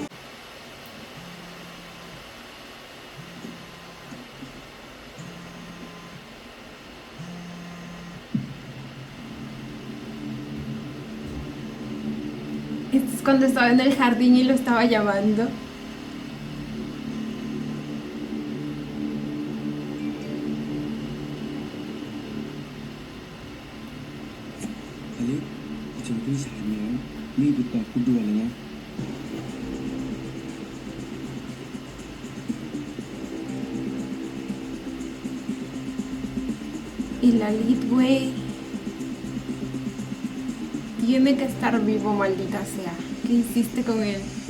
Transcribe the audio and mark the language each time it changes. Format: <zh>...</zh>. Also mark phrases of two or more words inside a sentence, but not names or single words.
<es>Esto es cuando estaba en el jardín y lo estaba llamando.</es> <th>Alif, เจอพี่ชายแล้วรีบติดต่อคุณด่วนเลยนะ</th> <es>Y la Lid, güey, tiene que estar vivo, maldita sea. Qué ¿Qué hiciste con él?</es>